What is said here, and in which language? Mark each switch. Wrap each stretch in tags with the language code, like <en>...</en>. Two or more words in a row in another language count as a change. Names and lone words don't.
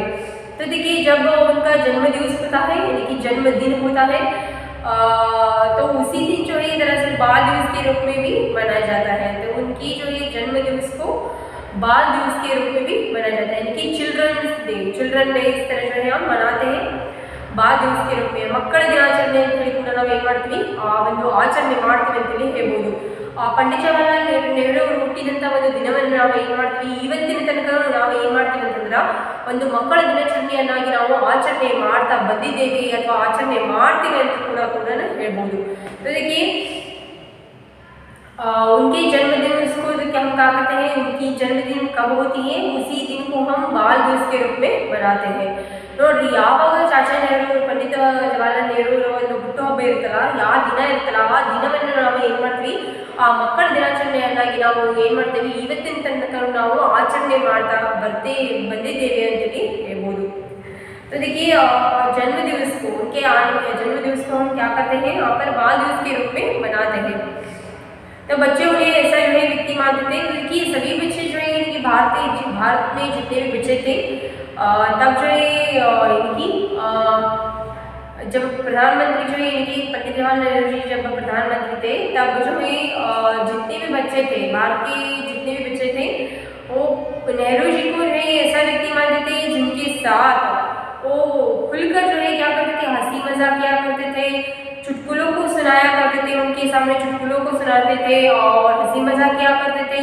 <hi>तो देखिए जब उनका जन्म दिवस होता है, यानी कि जन्मदिन होता है, तो उसी दिन जो है दरअसल बाल दिवस के रूप में भी मनाया जाता है। तो उनकी जो है जन्म दिवस को बाल दिवस के रूप में भी मनाया जाता है, यानी कि</hi> <en>children day</en> <hi>इस तरह जो है हम मनाते हैं बाल दिवस के रूप में।</hi> <kn>मಕ್ಕಳ ದಿನಾಚರಣೆ ಅಂತ ಹೇಳಿ ಕೂಡ ನಾವು ಏನು ಮಾಡ್ತೀವಿ, ಒಂದು ಆಚರಣೆ ಮಾಡ್ತೀವಿ ಅಂತೇಳಿ ಹೇಳ್ಬೋದು। पंडित जवाहरलाल नेहरू ಅವರು ಹುಟ್ಟಿದಂಥ ಒಂದು ದಿನವನ್ನು ನಾವು ಏನು ಮಾಡ್ತೀವಿ, ಇವತ್ತಿನ ತನಕ ನಾವು ಏನು ಮಾಡ್ತೀವಿ ಅಂತಂದ್ರೆ ಒಂದು ಮಕ್ಕಳ ದಿನಾಚರಣೆಯನ್ನಾಗಿ ನಾವು ಆಚರಣೆ ಮಾಡ್ತಾ ಬಂದಿದ್ದೇವೆ ಅಥವಾ ಆಚರಣೆ ಮಾಡ್ತೀವಿ ಅಂತ ಕೂಡ ಹೇಳ್ಬೋದು।</kn> <hi>देखिए उनके जन्मदिन को क्या हम कहा करते हैं, उनकी जन्मदिन कब होती है, उसी दिन को हम बाल दिवस के रूप में मनाते हैं।</hi> <kn>ನೋಡ್ರಿ ಯಾವಾಗ ಚಾಚಾ ನೆಹರು पंडित जवाहरलाल नेहरू ಒಂದು ಹುಟ್ಟುಹಬ್ಬ ಇರುತ್ತಲ್ಲ, ಯಾವ ದಿನ ಇರುತ್ತಲ್ಲ ಆ ದಿನವನ್ನು ನಾವು ಏನು ಮಾಡ್ತೀವಿ, ಆ ಮಕ್ಕಳ ದಿನಾಚರಣೆಯನ್ನಾಗಿ ನಾವು ಏನು ಮಾಡ್ತೀವಿ, ಇವತ್ತಿನ ತನಕ ನಾವು ಆಚರಣೆ ಮಾಡ್ತಾ ಬಂದಿದ್ದೇವೆ ಅಂತೇಳಿ ಹೇಳ್ಬೋದು।</kn> <hi>तो देखिए जन्म दिवस को हम क्या करते हैं, यहाँ पर बाल दिवस के रूप में मनाते हैं। तो बच्चे उन्हें ऐसा जो है व्यक्ति मानते थे, क्योंकि सभी बच्चे जो है इनकी भारत में जितने भी बच्चे थे तब जो है इनकी जब प्रधानमंत्री जो है इनकी पंडित जवाहरलाल नेहरू जी जब प्रधानमंत्री थे तब जो है जितने भी बच्चे थे, भारत के जितने भी बच्चे थे वो नेहरू जी को जो है ऐसा व्यक्ति मानते थे जिनके साथ वो खुलकर जो है क्या करते थे, हंसी मजाक किया करते थे, चुटकुलों को सुनाया करते थे, उनके सामने चुटकुलों को सुनाते थे और हंसी मजाक किया करते थे।</hi>